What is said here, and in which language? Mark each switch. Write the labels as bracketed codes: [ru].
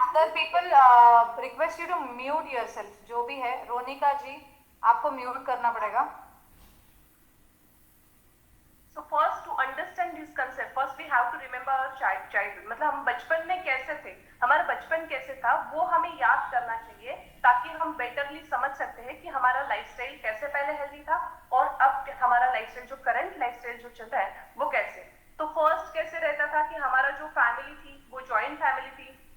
[en] Other people request you to mute yourself. [hi] जो भी है, रोनिका जी आपको म्यूट करना पड़ेगा। [en] So first to understand this concept, first we have to remember our childhood. [hi] मतलब हम बचपन में कैसे थे, हमारा बचपन कैसे था वो हमें याद करना चाहिए ताकि हम बेटरली समझ सकते हैं कि हमारा लाइफस्टाइल कैसे पहले हेल्दी था और अब हमारा लाइफस्टाइल जो करंट लाइफस्टाइल जो चल रहा है वो कैसे। तो फर्स्ट कैसे रहता था कि हमारा जो फैमिली थी वो जॉइंट फैमिली थी।